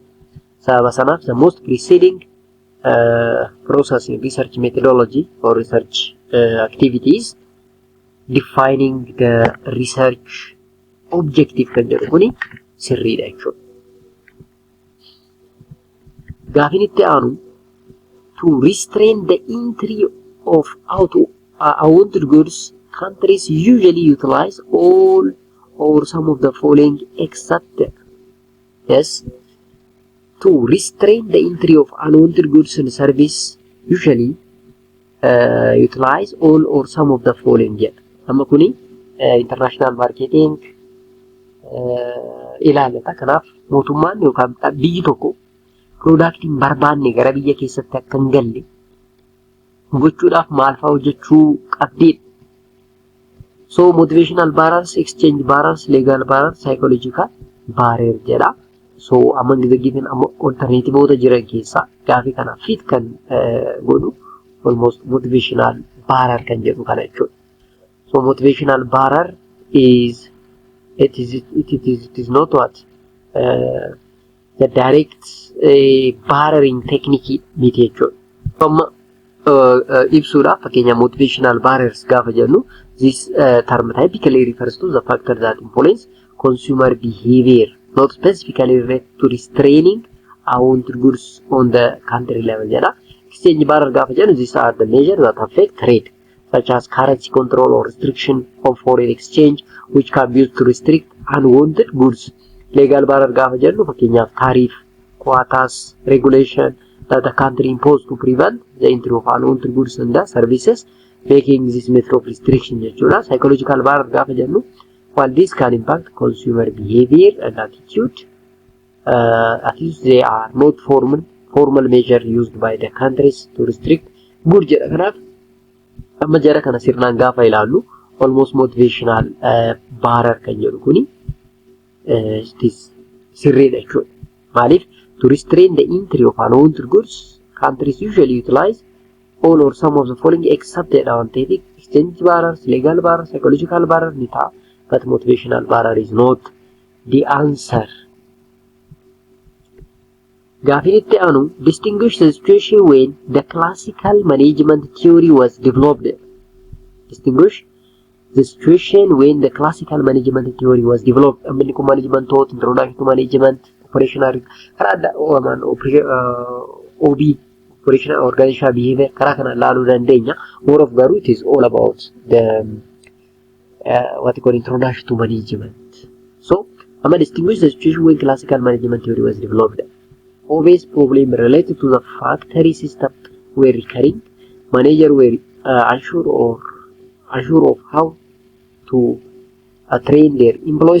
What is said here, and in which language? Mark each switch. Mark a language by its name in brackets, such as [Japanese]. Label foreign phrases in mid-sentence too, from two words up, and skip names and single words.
[Oromo] Sababa sanaaf [English] the most preceding process in research methodology or research activities defining the research objective [Oromo] kan jedhu kuni sirriidha jechuudha. Gaafin itti aanu [English] to restrain the entry of unwanted goods, countries usually utilize all or some of the following except to restrain the entry of unwanted goods and service usually utilize all or some of the following jedha. [Oromo] Amma kuni [English] international marketing [Oromo] ilaalata. Kanaaf mootummaan yookaan biyyi tokko product hin barbaanne gara biyya keessatti akka hin galle gochuudhaaf maal fa'aa hojjechuu qabdeedha. [English] So motivational barriers, exchange barriers, legal barriers, psychological barrier jedha. So among the given alternative [Oromo] jiran keessaa gaafii kana fit kan godhu [English] almost motivational barrier [Oromo] kan jedhu kana jechuudha. [English] So motivational barrier is it is not what the direct barriering technique [Oromo] miti jechuudha. Amma ibsuudhaaf fakkeenya [English] motivational barriers [Oromo] gaafa jennu [English] this term typically refers to the factor that influence consumer behavior, not specifically related to restraining unwanted goods on the country level jedha. Exchange barrier [Oromo] gaafa jennu [English] these are the measures that affect trade such as currency control or restriction of foreign exchange which can be used to restrict unwanted goods. Legal barrier [Oromo] gaafa jennu fakkeenyaaf [English] tariff, quotas, regulation that the country imposed to prevent the entry of unwanted goods and the services, making this method of restriction jechuudha. Psychological barrier [Oromo] gaafa jennu [English] while this can impact consumer behavior and attitude, at least they are not formal measure used by the countries to restrict goods jedha. [Oromo] Kanaaf amma jara kana sirnaan gaafa ilaallu [English] almost motivational barrier [Oromo] kan jedhu kuni sirriidha jechuudha. [English] Maaliif to restrain the entry of unwanted goods, countries usually utilize all or some of the following except the advantageous exchange barriers, legal barriers, psychological barrier [Oromo] ni ta'a, [English] but motivational barrier is not the answer. [Oromo] Gaafin itti aanu [English] distinguish the situation when the classical management theory was developed. Distinguish the situation when the classical management theory was developed. [Oromo] Amni kun [English] management thought, introduction to management, operational OB organizational behavior [Oromo] karaa kana ilaaluu dandeenya. [English] More of garuu it is all about the what you call introduction to management. So I'm going to distinguish the situation when classical management theory was developed. Obvious problem related to the factory system were recurring. Manager were unsure of how to train their employees.